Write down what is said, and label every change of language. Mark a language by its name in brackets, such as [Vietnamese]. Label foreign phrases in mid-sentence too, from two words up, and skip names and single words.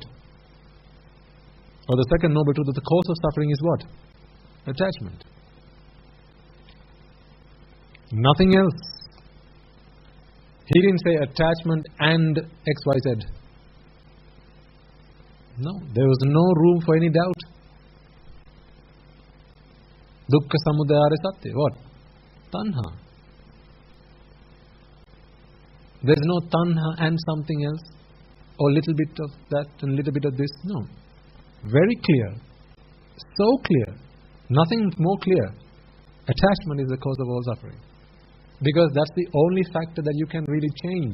[English] Or the second noble truth of the cause of suffering is what? Attachment. Nothing else. He didn't say attachment and XYZ. No, there was no room for any doubt. [Pali] Dukkha samudaya satya. [English] What? Tanha. There is no tanha and something else, or little bit of that and little bit of this. No. Very clear. So clear. Nothing more clear. Attachment is the cause of all suffering. Because that's the only factor that you can really change.